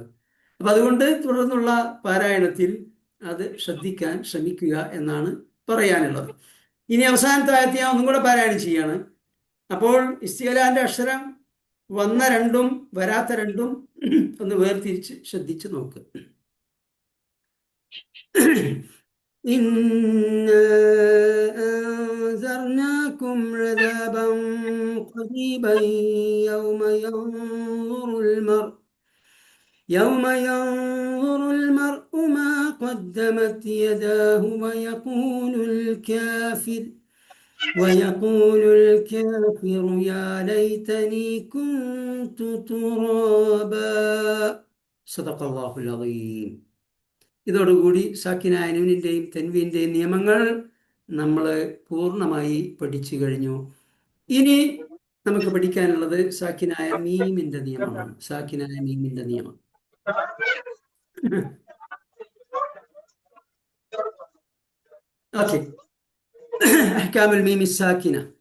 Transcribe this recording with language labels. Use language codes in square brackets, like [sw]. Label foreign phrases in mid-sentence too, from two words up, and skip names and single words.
[ml] അപ്പം അതുകൊണ്ട് തുടർന്നുള്ള പാരായണത്തിൽ അത് ശ്രദ്ധിക്കാൻ ശ്രമിക്കുക എന്നാണ് പറയാനുള്ളത്. ഇനി അവസാനത്തെ ആയത്ത് ഞാൻ ഒന്നും കൂടെ പാരായണം ചെയ്യാണ്. അപ്പോൾ ഇസ്തിഅലാന്റെ അക്ഷരം വന്ന രണ്ടും വരാത്ത രണ്ടും ഒന്ന് വേർതിരിച്ച് ശ്രദ്ധിച്ച് നോക്കുക. [ar] إِنَّا عَذَابًا قَرِيبًا يَوْمَ يَنظُرُ الْمَرْءُ مَا قَدَّمَتْ يَدَاهُ ويقول الكافر يا ليتني كنت ترابا. صدق الله العظيم. [ml] ഇതോടുകൂടി സാക്കിനായ നൂനിന്റെയും തൻവീന്റെയും നിയമങ്ങൾ നമ്മൾ പൂർണ്ണമായി പഠിച്ചു കഴിഞ്ഞു. ഇനി നമുക്ക് പഠിക്കാനുള്ളത് സാക്കിനായ മീമിന്റെ നിയമമാണ്. സാക്കിനായ മീമിന്റെ നിയമം. ഓക്കെ, [ar] أحكام الميم الساكنة.